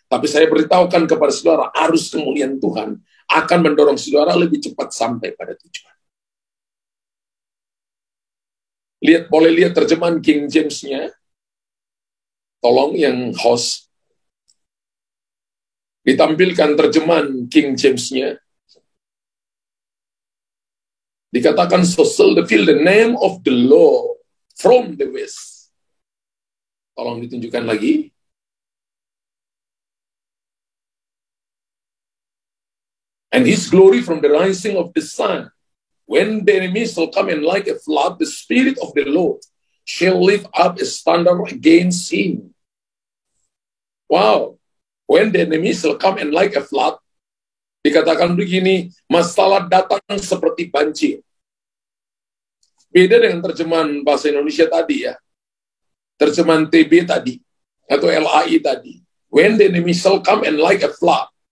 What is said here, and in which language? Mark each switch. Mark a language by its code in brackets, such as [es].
[id] Tapi saya beritahukan kepada saudara, arus kemuliaan Tuhan akan mendorong saudara lebih cepat sampai pada tujuan. Boleh lihat terjemahan King James-nya. Tolong yang host ditampilkan terjemahan King James-nya. Dikatakan, [en] so shall feel the name of the Lord from the west. [id] Tolong ditunjukkan lagi. [en] And his glory from the rising of the sun. When the enemy shall come in like a flood, the Spirit of the Lord shall lift up a standard against him. Wow. When the enemy shall come in like a flood, [id] dikatakan begini, masalah datang seperti banjir. Beda dengan terjemahan bahasa Indonesia tadi ya. Terjemahan TB tadi, atau LAI tadi. [en] When the enemy shall come in like a flood.